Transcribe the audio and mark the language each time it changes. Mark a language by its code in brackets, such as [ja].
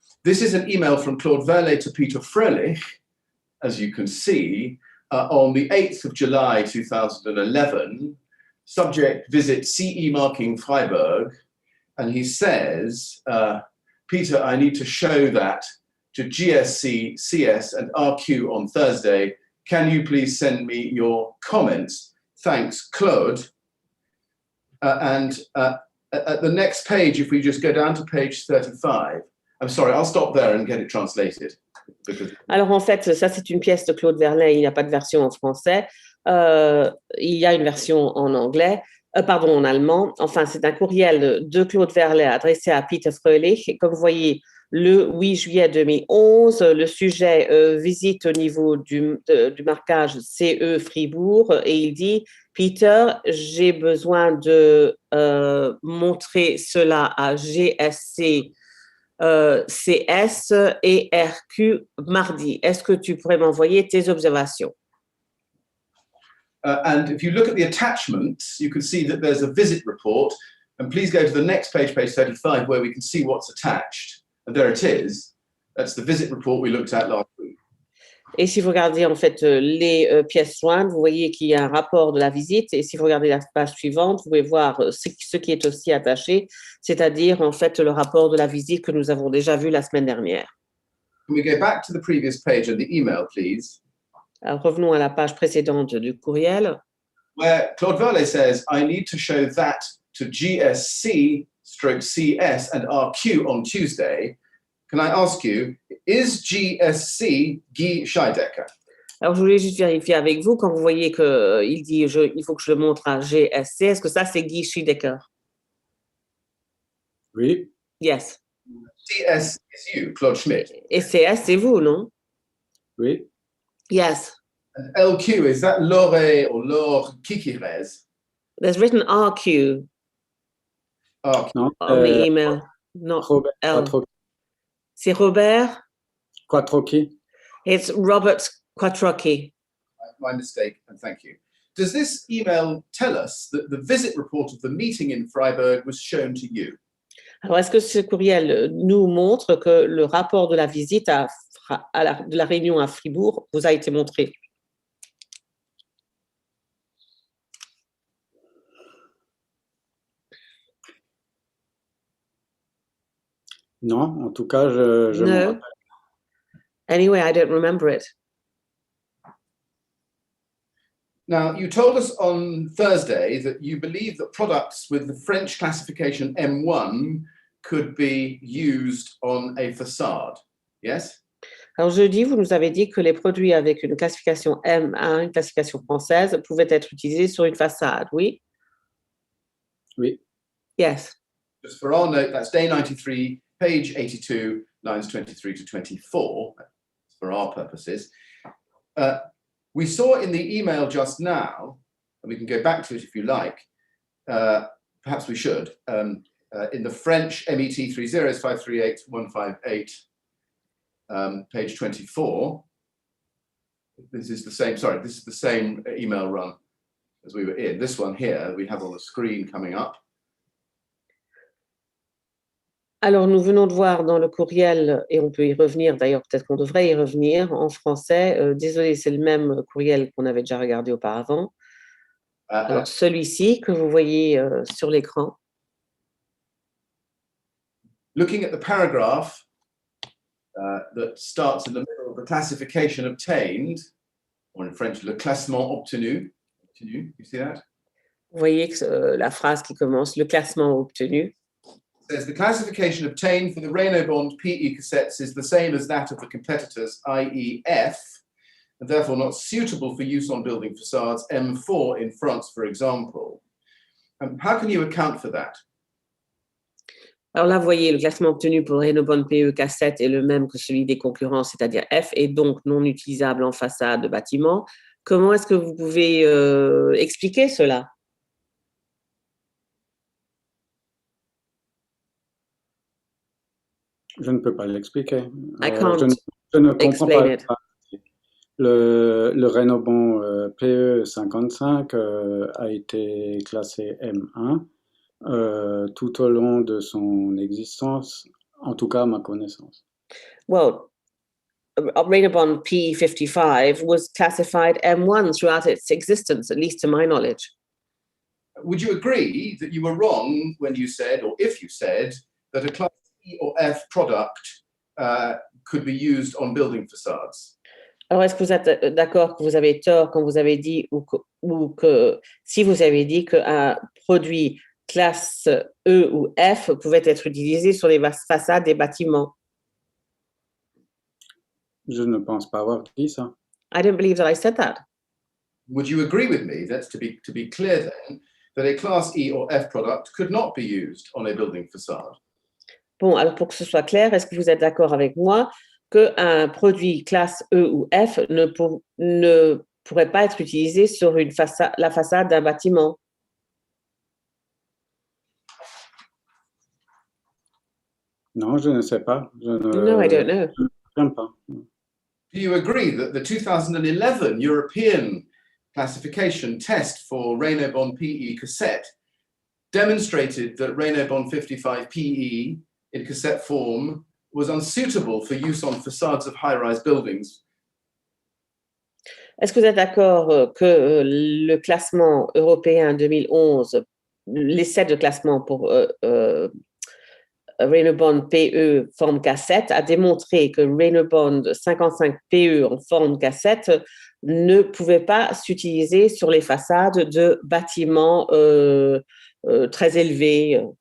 [en] This is an email from Claude Verlet to Peter Fröhlich, as you can see, on the 8th of July 2011, subject visit CE marking Freiburg, and he says, Peter, I need to show that to GSC, CS and RQ on Thursday. Can you please send me your comments? Thanks, Claude. And at the next page, if we just go down to page 35, I'm sorry, I'll stop there and get it translated. [fr] Alors en fait, ça c'est une pièce de Claude Verlet, il n'y a pas de version en français, il y a une version en anglais, en allemand. Enfin, c'est un courriel de Claude Verlet adressé à Peter Fröhlich. Et comme vous voyez, le 8 juillet 2011, le sujet visite au niveau du marquage CE Fribourg et il dit « Peter, j'ai besoin de montrer cela à GSC, CS et RQ mardi. Est-ce que tu pourrais m'envoyer tes observations ?» [en] And if you look at the attachments, you can see that there's a visit report. And please go to the next page, page 35, where we can see what's attached. And there it is. That's the visit report we looked at last week. [fr] Et si vous regardez en fait les pièces jointes, vous voyez qu'il y a un rapport de la visite. Et si vous regardez la page suivante, vous pouvez voir ce qui est aussi attaché, c'est-à-dire en fait le rapport de la visite que nous avons déjà vu la semaine dernière. [en] Can we go back to the previous page of the email, please? [fr] Alors, revenons à la page précédente du courriel. [en] Where Claude Verlet says, I need to show that to GSC/CS and RQ on Tuesday. Can I ask you, is GSC Guy Scheidecker? [fr] Alors, je voulais juste vérifier avec vous, quand vous voyez qu'il dit il faut que je le montre à GSC, est-ce que ça, c'est Guy Scheidecker? Oui. [en] Yes. CS is you, Claude Schmidt. [fr] Et CS, c'est vous, non? Oui. [en] Yes. And LQ, is that Lore or Laure Kikirez? There's written RQ RQ. [fr] Non. [en] on the email, not Robert L. Quattrocchi. [fr] C'est Robert? Quattrocchi. [en] It's Robert Quattrocchi. My mistake, and thank you. Does this email tell us that the visit report of the meeting in Freiburg was shown to you? [fr] Alors, est-ce que ce courriel nous montre que le rapport de la visite de la réunion à Fribourg vous a été montré? Non, en tout cas, je m'en [en] No. [fr] rappelle. [en] Anyway, I don't remember it. Now, you told us on Thursday that you believe that products with the French classification M1 could be used on a facade, yes? [fr] Alors, jeudi, vous nous avez dit que les produits avec une classification M1, une classification française, pouvaient être utilisés sur une façade, oui? Oui. [en] Yes. Just for our note, that's day 93, page 82, lines 23 to 24, for our purposes. We saw in the email just now, and we can go back to it if you like, perhaps we should, in the French MET 30538-158, page 24, this is the same, sorry, this is the same email run as we were in. This one here, we have on the screen coming up. [fr] Alors, nous venons de voir dans le courriel, et on peut y revenir, d'ailleurs, peut-être qu'on devrait y revenir en français. Désolé, c'est le même courriel qu'on avait déjà regardé auparavant. Alors, celui-ci que vous voyez sur l'écran. [en] Looking at the paragraph that starts in the middle of the classification obtained, or in French, [fr] le classement obtenu. [en] You see that? [fr] Vous voyez que la phrase qui commence, le classement obtenu. [en] Says the classification obtained for the Reynobond PE cassettes is the same as that of the competitors, i.e. F, and therefore not suitable for use on building facades, M4 in France, for example. How can you account for that? [fr] Alors là, vous voyez, le classement obtenu pour Reynobond PE cassette est le même que celui des concurrents, c'est-à-dire F, et donc non utilisable en façade de bâtiment. Comment est-ce que vous pouvez expliquer cela? Je ne peux pas l'expliquer. [en] I can't [fr] je ne comprends [en] explain [fr] pas. [en] it. [fr] Le Reynobond PE 55 a été classé M1 tout au long de son existence, en tout cas à ma connaissance. [en] Well, Reynobond P55 was classified M1 throughout its existence, at least to my knowledge. Would you agree that you were wrong when you said, or if you said, that a class E or F product could be used on building facades? [fr] Alors, est-ce que vous êtes d'accord que vous avez tort quand vous avez dit, ou que si vous avez dit qu'un produit classe E ou F pouvait être utilisé sur les façades des bâtiments? Je ne pense pas avoir dit ça. [en] I don't believe that I said that. Would you agree with me that to be clear then, that a class E or F product could not be used on a building facade? [fr] Bon, alors pour que ce soit clair, est-ce que vous êtes d'accord avec moi qu'un produit classe E ou F ne pourrait pas être utilisé sur la façade d'un bâtiment? Non, je ne sais pas. [en] No, I don't know. [fr] Je ne confirme pas. [en] Do you agree that the 2011 European classification test for Reynobond PE cassette demonstrated that Reynobond 55 PE in cassette form was unsuitable for use on facades of high-rise buildings? [fr] Est-ce que vous êtes d'accord que le classement européen 2011, l'essai de classement pour Reynobond PE forme cassette a démontré que Reynobond 55 PE en forme cassette ne pouvait pas s'utiliser sur les façades de bâtiments très élevés?